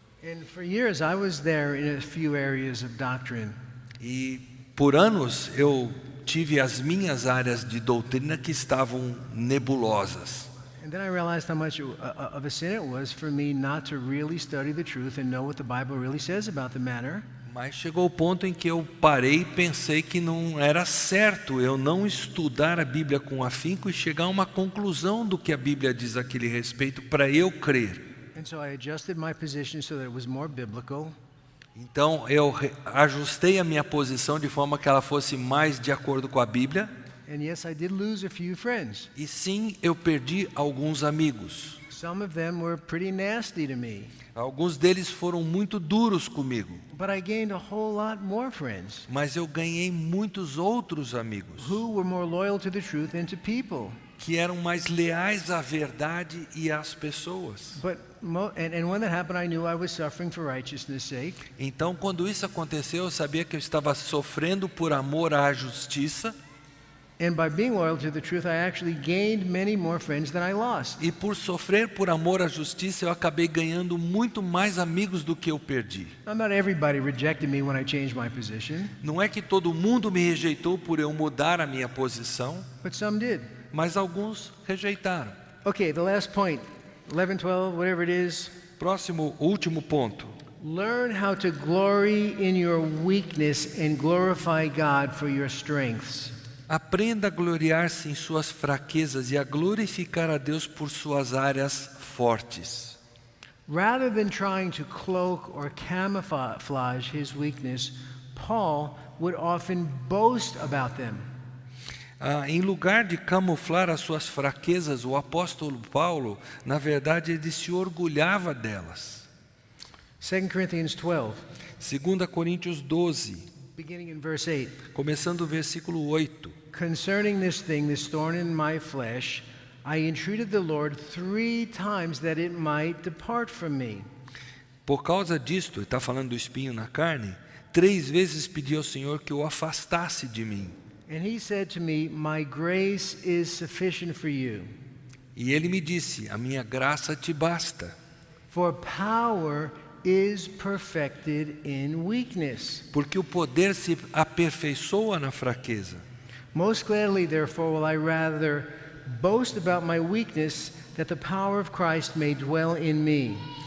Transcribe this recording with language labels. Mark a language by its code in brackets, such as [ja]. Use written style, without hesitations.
[en] And for years I was there in a few areas of doctrine. [pt] E por anos eu tive as minhas áreas de doutrina que estavam nebulosas. [en] And then I realized how much of a sin it was for me not to really study the truth and know what the Bible really says about the matter. [pt] Mas chegou o ponto em que eu parei e pensei que não era certo eu não estudar a Bíblia com afinco e chegar a uma conclusão do que a Bíblia diz àquele respeito para eu crer. [en] And so I adjusted my position so that it was more biblical. [pt] Então eu ajustei a minha posição de forma que ela fosse mais de acordo com a Bíblia. [en] And yes, I did lose a few friends. [pt] E sim, eu perdi alguns amigos. [en] Some of them were pretty nasty to me. [pt] Alguns deles foram muito duros comigo. [en] But I gained a whole lot more friends. [pt] Mas eu ganhei muitos outros amigos. [en] Who were more loyal to the truth and to people. [pt] Que eram mais leais à verdade e às pessoas. [en] But when that happened, I knew I was suffering for righteousness' sake. [pt] Então, quando isso aconteceu, eu sabia que eu estava sofrendo por amor à justiça. [en] And by being loyal to the truth, I actually gained many more friends than I lost. [pt] E por sofrer por amor à justiça, eu acabei ganhando muito mais amigos do que eu perdi. [en] Now, not everybody rejected me when I changed my position, [pt] Não é que todo mundo me rejeitou por eu mudar a minha posição, [en] but some did. [pt] mas alguns rejeitaram. [en] Okay, the last point, 11, 12, whatever it is. [pt] Próximo, último ponto. [en] Learn how to glory in your weakness and glorify God for your strengths. [pt] Aprenda a gloriar-se em suas fraquezas e a glorificar a Deus por suas áreas fortes. [en] Rather than trying to cloak or camouflage his weakness, Paul would often boast about them. [pt] Em lugar de camuflar as suas fraquezas, o apóstolo Paulo, na verdade, ele se orgulhava delas. [en] 2 Corinthians 12, [pt] 2 Coríntios 12, [en] beginning in verse 8. [pt] começando o versículo 8. [en] Concerning this thing, this thorn in my flesh, I entreated the Lord 3 times that it might depart from me. [pt] Por causa disto, ele está falando do espinho na carne, 3 vezes pedi ao Senhor que o afastasse de mim. [en] And he said to me, my grace is sufficient for you, [pt] E ele me disse, a minha graça te basta, [en] for power is perfected in weakness. [pt] porque o poder se aperfeiçoa na fraqueza. [en] Most gladly, therefore, will I rather boast about my weakness, that the power of Christ may dwell in me.